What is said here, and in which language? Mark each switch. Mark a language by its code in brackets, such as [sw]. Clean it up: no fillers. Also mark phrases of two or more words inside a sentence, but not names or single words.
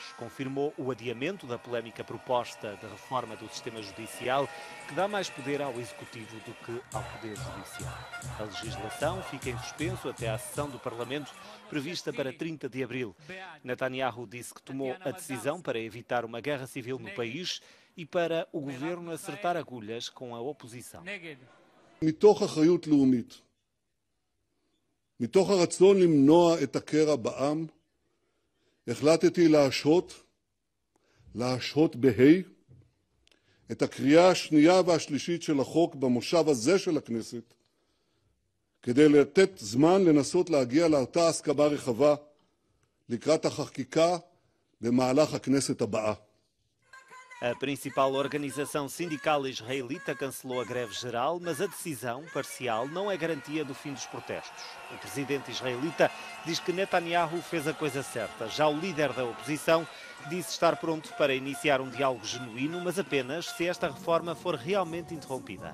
[pt] Confirmou o adiamento da polémica proposta de reforma do sistema judicial, que dá mais poder ao Executivo do que ao Poder Judicial. A legislação fica em suspenso até à sessão do Parlamento, prevista para 30 de abril. Netanyahu disse que tomou a decisão para evitar uma guerra civil no país e para o governo acertar agulhas com a oposição. [he] מתוך אחריות לאומית, מתוך הרצון למנוע את הקרע בעם, החלטתי להשהות את הקריאה השנייה והשלישית של החוק במושב הזה של הכנסת, כדי לתת זמן לנסות להגיע לאותה הסכמה רחבה לקראת החקיקה במהלך הכנסת הבאה. [pt] A principal organização sindical israelita cancelou a greve geral, mas a decisão parcial não é garantia do fim dos protestos. O presidente israelita diz que Netanyahu fez a coisa certa. Já o líder da oposição disse estar pronto para iniciar um diálogo genuíno, mas apenas se esta reforma for realmente interrompida.